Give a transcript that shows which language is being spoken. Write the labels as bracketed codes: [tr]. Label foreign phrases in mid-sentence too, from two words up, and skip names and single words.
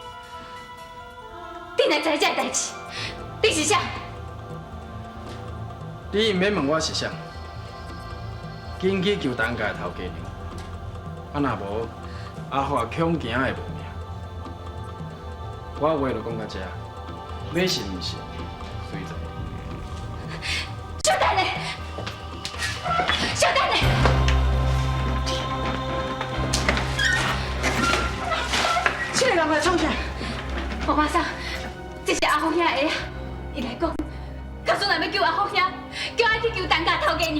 [nan] 你若知这代志，你是啥？你毋免问我是啥，紧去求东家的头家娘，啊若无阿华恐惊会无命。我话就讲到这，要信毋信，随在。小等咧，小等咧。这个人来创啥？我马上，这是阿虎兄的下，伊来讲，告诉咱要救阿虎兄，叫俺去救东家头家娘。